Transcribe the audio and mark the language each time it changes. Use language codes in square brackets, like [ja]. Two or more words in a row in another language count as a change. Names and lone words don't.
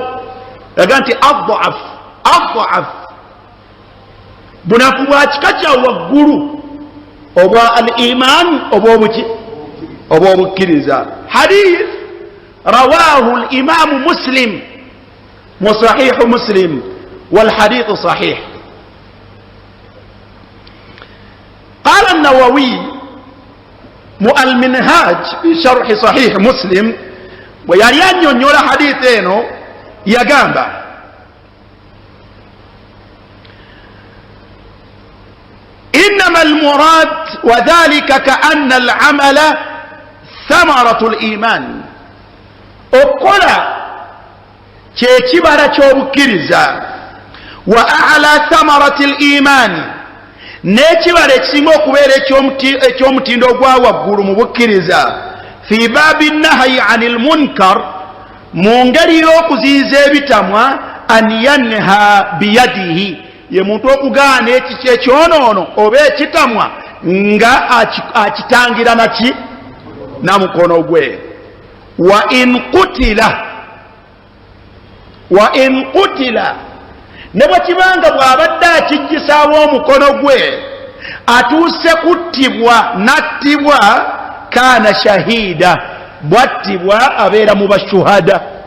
[lg] laga nti adhaf bunafu bwa kika kya waggulu obwa al iman obwa obukkiriza. [ar] حديث رواه الإمام مسلم mu صحيح مسلم والحديث صحيح. قال النووي mu المنهاج في شرح صحيح مسلم [lg] bwe yali annyonnyola hadith eno yagamba [ar] innama المراد وذلك كأن الأعمال ثمرة الإيمان, [lg] okukola kyekibala ky'obukkiriza, [ar] wa أعلى ثمرات الإيمان, [lg] n'ekibala ekisinga okubeera eky'omutindo ogwa waggulu mu bukkiriza, [ar] في باب النهي عن المنكر, [lg] mu ngeri y'okuziyiza ebitamwa, [ar] أن ينهى بيده, [lg] ye muntu okugaana ekyonoono oba ekitamwa nga akitangira naki na mukono gwe. [ar] وإن قتل, [lg] ne bwe kibanga bw'abadde akijjisaawo omukono gwe atuuse kuttibwa nattibwa, [ar] كان شهيدا, [lg] bwattibwa abeera mu bashuhada.